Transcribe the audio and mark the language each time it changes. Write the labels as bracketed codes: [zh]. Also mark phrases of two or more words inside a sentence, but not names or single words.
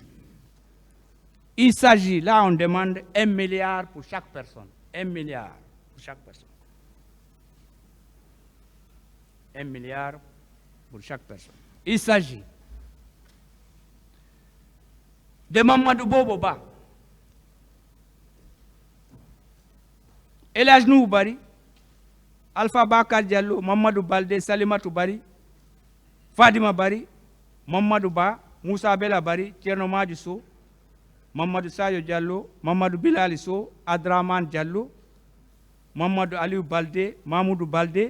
[fr] Il s'agit, là on demande 1 milliard pour chaque personne. 1 milliard pour chaque personne. 1 milliard pour chaque personne. Il s'agit de Mamadou Boboba, Elajnou Bari, Alpha Bakar Diallo, Mamadou Balde, Salimatou Bari, Fadima Bari, Mamadou Ba, Moussa Bela Bari, Tcherno Madou So, Mamadou Sayo Diallo, Mamadou Bilali So, Adraman Diallo, Mamadou Aliou Balde, Mahmoudou Balde,